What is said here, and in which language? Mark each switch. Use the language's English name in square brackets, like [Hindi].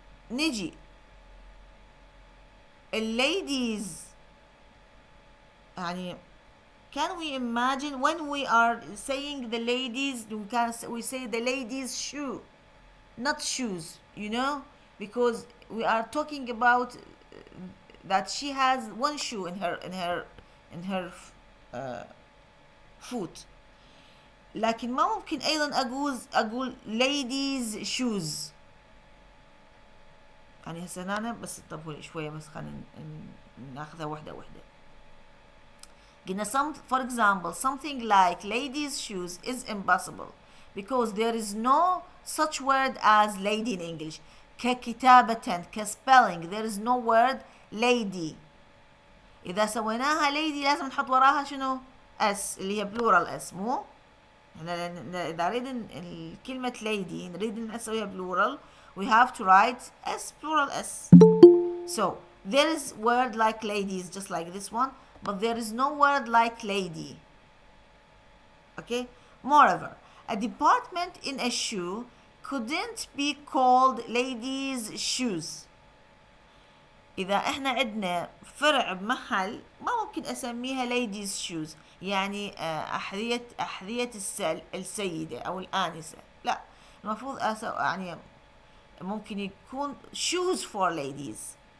[Arabic] نجي [English] ladies يعني can we imagine when we are saying the ladies, we say the ladies shoe, not shoes, you know, because we are talking about that she has one shoe in her foot. [Arabic] لكن ما ممكن أيضا أقول [English] ladies shoes. [Arabic] يعني هسه أنا بس انتبهوا شوية بس خلينا ناخذها واحدة واحدة. [English] For example, something like ladies' shoes is impossible because there is no such word as lady in English. [Arabic] ككتابة [English] كspelling there is no word lady. [Arabic] إذا سويناها lady لازم نحط وراها شنو؟ s اللي هي [English] plural s. [Arabic] مو احنا إذا نريد كلمة lady نريد نسويها plural [English] we have to write s plural s. So there is word like ladies just like this one, but there is no word like lady. Okay. Moreover, a department in a shoe couldn't be called ladies shoes. [Arabic] إذا إحنا عندنا فرع بمحل ما ممكن أسميها [English] ladies shoes [Arabic] يعني أحذية السيدة أو الآنسة. لا، المفروض يعني ممكن يكون [English] shoes for ladies.